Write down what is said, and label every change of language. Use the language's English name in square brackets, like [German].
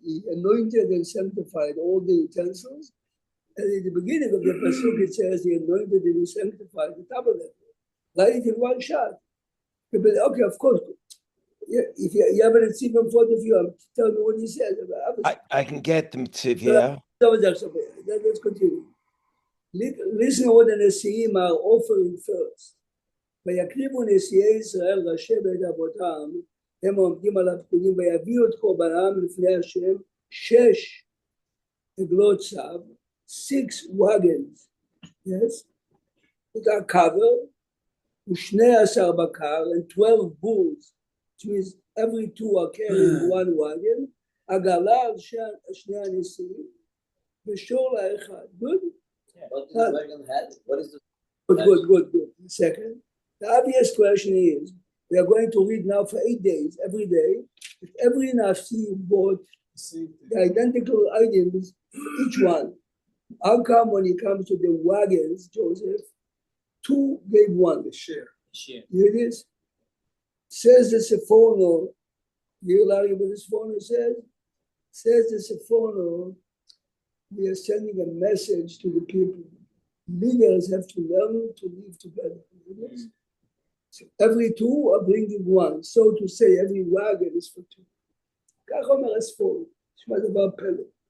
[English] He anointed and sanctified all the utensils. And in the beginning of the pasuk, it says he anointed and he sanctified the tabernacle. Right in one shot. Okay, of course. Yeah, if you have a receiver in front of you, tell me what he says. I can get them to, yeah. Let's continue. Listen what the Nesiim are offering first. [Hebrew] ויקריבו נשיאי ישראל ראשי בית אבותם, הם עומדים על הפקודים ויביאו את קורבנם לפני השם 6 עגלות צב, [English] 6 wagons, yes, that are covered, [Hebrew] ו12 בקר, [English] and 12 bulls, which means every 2 are carrying 1 wagon, [Hebrew] עגלה על שני הנשיאים, ושור לאחד. [English] Good? What does the wagon have? What is the Good. Second. The obvious question is, we are going to read now for 8 days, every day. If every Nafsi bought the identical items, each one, how come when it comes to the wagons, Joseph, 2 gave 1? Share. Share. Here it is. Says the Sephono, you Larry, what the Sephono says? Says the Sephono, we are sending a message to the people. Leaders have to learn to live together. So every 2 are bringing 1. So to say, every wagon is for 2. [Hebrew] כך אומר הספורט, תשמע דבר פלא.